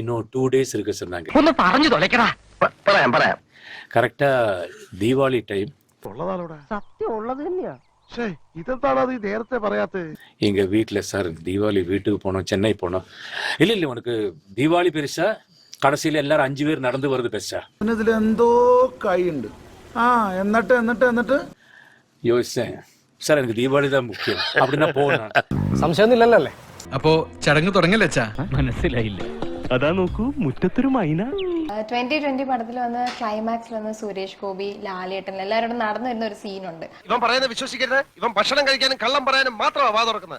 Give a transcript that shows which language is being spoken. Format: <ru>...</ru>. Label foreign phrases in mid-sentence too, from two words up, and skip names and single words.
<ta>இன்னும் 2 days இருக்கு சொன்னாங்க. கரெக்டா தீபாவளி டைம். எங்க வீட்டுல சார் தீபாவளி வீட்டுக்கு போனோம், சென்னை போனோம். இல்ல உனக்கு தீபாவளி பெருசா, கடைசியில எல்லாரும் 5 பேர் நடந்து வருது பெருசா?</ta> <ml>എന്തോ കൈയുണ്ട്. എന്നിട്ട്</ml> <ta>யோசிச்சேன் சார், எனக்கு தீபாவளி தான் முக்கியம் அப்படின்னா போனேன்.</ta> <ml>സംശയമൊന്നുമില്ലല്ലേ? അപ്പോ ചടങ്ങ് തുടങ്ങല്ലേ അച്ഛാ? മനസ്സിലായില്ല. അതാ നോക്കൂ, മുറ്റത്തൊരു മൈന. 2020 പടത്തിൽ വന്ന ക്ലൈമാക്സിൽ വന്ന സുരേഷ് ഗോപി, ലാലേട്ടൻ എല്ലാവരോടും നടന്നു വരുന്ന ഒരു സീനുണ്ട്. ഇവൻ പറയുന്നത് വിശ്വസിക്കരുത്. ഇവൻ ഭക്ഷണം കഴിക്കാനും കള്ളം പറയാനും മാത്രമാണ് വാ തുറക്കുന്നത്.</ml>